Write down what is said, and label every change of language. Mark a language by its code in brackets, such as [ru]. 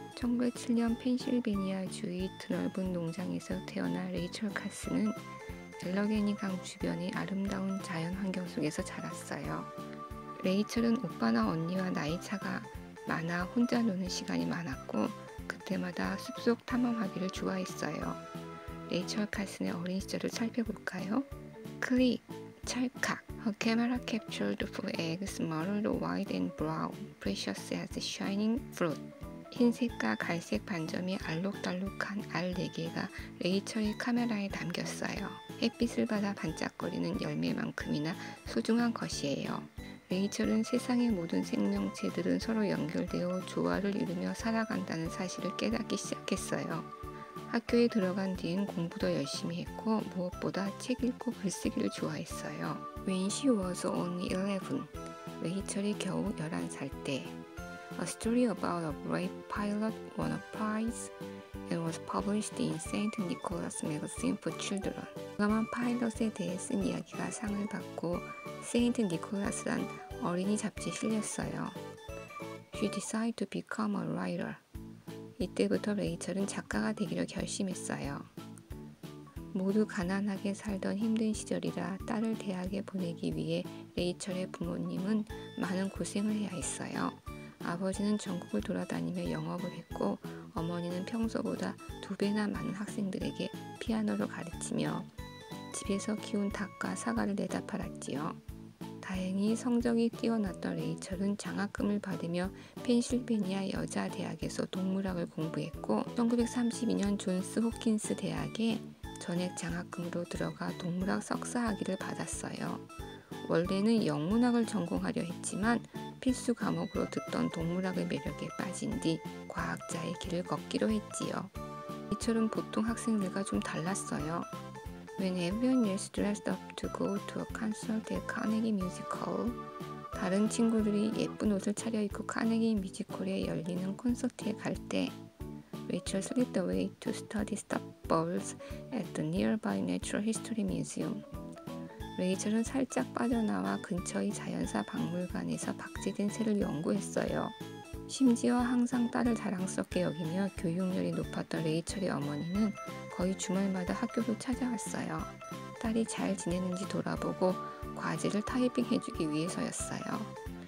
[ko] 1907년 펜실베니아 주의 드넓은 농장에서 태어난 레이첼 칼슨은 엘러게니 강 주변의 아름다운 자연 환경 속에서 자랐어요. 레이첼은 오빠나 언니와 나이 차가 많아 혼자 노는 시간이 많았고 그때마다 숲속 탐험하기를 좋아했어요. 레이첼 칼슨의 어린 시절을 살펴볼까요? 클릭! 찰칵! [en] Her camera captured 4 eggs, mottled white and brown, precious as shining fruit. [ko] 흰색과 갈색 반점이 알록달록한 알 4개가 레이첼의 카메라에 담겼어요. 햇빛을 받아 반짝거리는 열매만큼이나 소중한 것이에요. 레이첼은 세상의 모든 생명체들은 서로 연결되어 조화를 이루며 살아간다는 사실을 깨닫기 시작했어요. 학교에 들어간 뒤엔 공부도 열심히 했고 무엇보다 책 읽고 글쓰기를 좋아했어요. [en] When she was only 11, 레이첼이 겨우 11살 때 A story about a brave pilot won a prize and was published in St. Nicholas Magazine for Children. [ko] 용감한 파일럿에 대해 쓴 이야기가 상을 받고 세인트 니콜라스란 어린이 잡지에 실렸어요. [en] She decided to become a writer. [ko] 이때부터 레이첼은 작가가 되기로 결심했어요. 모두 가난하게 살던 힘든 시절이라 딸을 대학에 보내기 위해 레이첼의 부모님은 많은 고생을 해야 했어요. 아버지는 전국을 돌아다니며 영업을 했고 어머니는 평소보다 2배나 많은 학생들에게 피아노를 가르치며 집에서 키운 닭과 사과를 내다 팔았지요. 다행히 성적이 뛰어났던 레이첼은 장학금을 받으며 펜실베니아 여자대학에서 동물학을 공부했고 1932년 존스 호킨스 대학에 전액 장학금으로 들어가 동물학 석사학위를 받았어요. 원래는 영문학을 전공하려 했지만 필수 과목으로 듣던 동물학의 매력에 빠진 뒤 과학자의 길을 걷기로 했지요. 레이첼은 보통 학생들과 좀 달랐어요. [en] When everyone is dressed up to go to a concert at Carnegie Music Hall, 다른 친구들이 예쁜 옷을 차려입고 카네기 뮤지컬에 열리는 콘서트에 갈 때 Rachel slipped away to study stuffed birds at the nearby Natural History Museum. [ko] 레이첼은 살짝 빠져나와 근처의 자연사 박물관에서 박제된 새를 연구했어요. 심지어 항상 딸을 자랑스럽게 여기며 교육열이 높았던 레이첼의 어머니는 거의 주말마다 학교로 찾아왔어요. 딸이 잘 지내는지 돌아보고 과제를 타이핑해주기 위해서였어요.